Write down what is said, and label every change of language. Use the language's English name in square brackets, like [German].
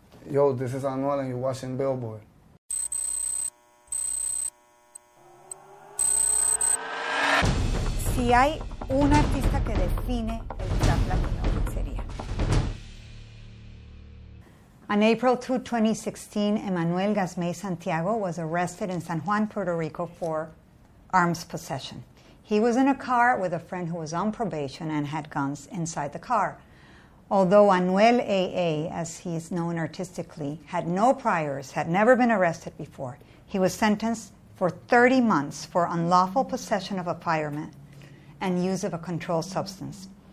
[English] Yo, this is Anuel and you're watching Billboard. [Spanish] Si hay un artista que define el trap latino, sería. [English] On April 2, 2016, Emmanuel Gasmey Santiago was arrested in San Juan, Puerto Rico for arms possession. He was in a car with a friend who was on probation and had guns inside the car. Although Anuel AA, as he is known artistically, had no priors, had never been arrested before, he was sentenced for 30 months for unlawful possession of a firearm and use of a controlled substance.